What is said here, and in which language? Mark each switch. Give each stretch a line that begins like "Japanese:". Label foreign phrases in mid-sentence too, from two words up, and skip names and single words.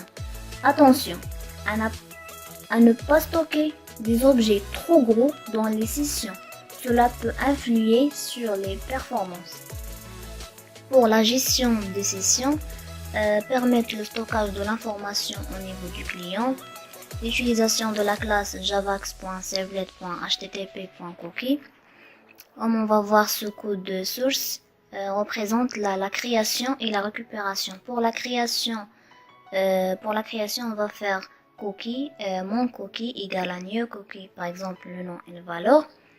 French: Attention à ne pas stocker des objets trop gros dans les sessions. Cela peut influer sur les performances. Pour la gestion des sessions, permettre le stockage de l'information au niveau du client, l'utilisation de la classe javax.servlet.http.cookie. Comme on va voir, ce code de source représente la création et la récupération. Pour la création, on va faire cookie, mon cookie égale à
English: new cookie,
French: par exemple le nom et la valeur.